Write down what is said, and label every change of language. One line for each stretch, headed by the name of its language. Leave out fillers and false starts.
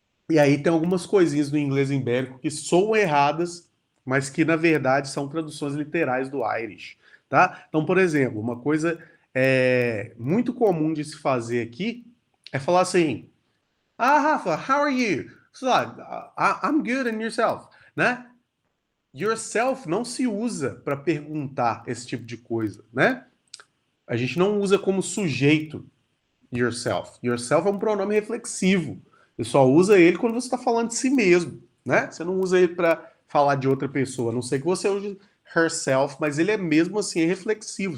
Portuguese: E aí tem algumas coisinhas do inglês ibérico que soam erradas, mas que na verdade são traduções literais do Irish, tá? Então, por exemplo, uma coisa muito comum de se fazer aqui é falar assim: Ah, Rafa,
English: how are you? So, I'm good and yourself,
Portuguese: né? Yourself não se usa para perguntar esse tipo de coisa, né? A gente não usa como sujeito yourself. Yourself é um pronome reflexivo. Você só usa ele quando você está falando de si mesmo, né? Você não usa ele para falar de outra pessoa, a não ser que você use herself, mas ele é mesmo assim é reflexivo.